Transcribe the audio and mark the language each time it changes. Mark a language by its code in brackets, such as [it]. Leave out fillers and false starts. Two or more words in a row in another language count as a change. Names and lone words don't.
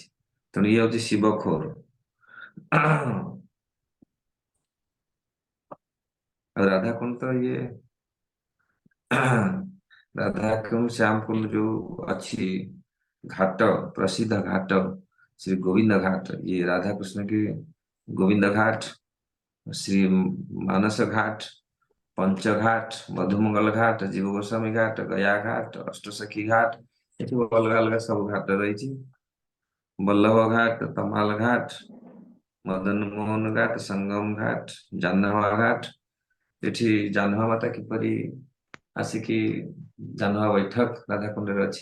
[or] ତେଣୁ ଇଏ ହଉଛି ଶିବଖୋର। ଆଉ ରାଧାକୁଣ୍ଡ ତ ଇଏ ରାଧାକୁଣ୍ଡ ଶ୍ୟାମକୁଣ୍ଡ ଯୋଉ ଅଛି ଘାଟ, ପ୍ରସିଦ୍ଧ ଘାଟ ଶ୍ରୀ ଗୋବିନ୍ଦ ଘାଟ। [hi] ଇଏ राधा कृष्ण की गोविंद घाट, श्री मानस घाट, पंचघाट, मधुमंगल घाट, जीव गोस्वामी घाट, गया घाट, अष्टसखी घाट, [or] ଏଠି ଅଲଗା ଅଲଗା ସବୁ ଘାଟ ରହିଛି। ବଲ୍ଲଭ ଘାଟ, ତମାଲ ଘାଟ, ମଦନ ମୋହନ ଘାଟ, ସଙ୍ଗମ ଘାଟ, ଜାହ୍ନବା ଘାଟ। ଏଠି ଜାହ୍ନବା ମାତା କିପରି ଆସିକି ଜାହ୍ନବା ବୈଠକ ରାଧାକୁଣ୍ଡରେ ଅଛି।